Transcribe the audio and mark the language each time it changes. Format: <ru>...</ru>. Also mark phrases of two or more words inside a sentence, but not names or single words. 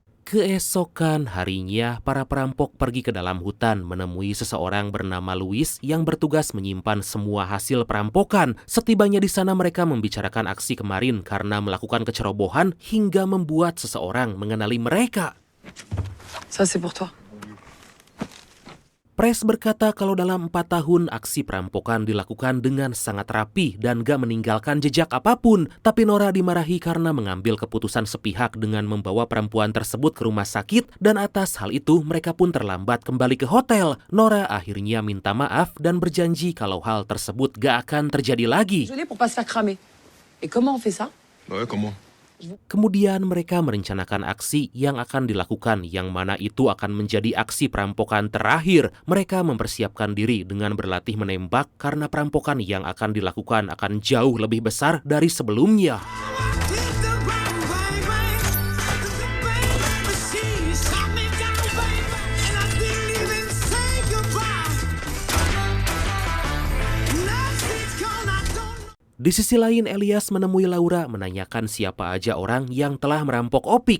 <id>Keesokan harinya, para perampok pergi ke dalam hutan menemui seseorang bernama Luis yang bertugas menyimpan semua hasil perampokan. Setibanya di sana mereka membicarakan aksi kemarin karena melakukan kecerobohan hingga membuat seseorang mengenali mereka.</id> <fr>Ça, c'est pour toi.</fr> <id>Pres berkata kalau dalam 4 tahun aksi perampokan dilakukan dengan sangat rapi dan gak meninggalkan jejak apapun. Tapi Nora dimarahi karena mengambil keputusan sepihak dengan membawa perempuan tersebut ke rumah sakit, dan atas hal itu mereka pun terlambat kembali ke hotel. Nora akhirnya minta maaf dan berjanji kalau hal tersebut gak akan terjadi lagi.</id> <fr>Gelé pour pas se faire cramer. Et comment on fait ça? Ouais, comment?</fr> <id>Kemudian mereka merencanakan aksi yang akan dilakukan, yang mana itu akan menjadi aksi perampokan terakhir. Mereka mempersiapkan diri dengan berlatih menembak karena perampokan yang akan dilakukan akan jauh lebih besar dari sebelumnya. Di sisi lain, Elias menemui Laura menanyakan siapa aja orang yang telah merampok Opik.</id>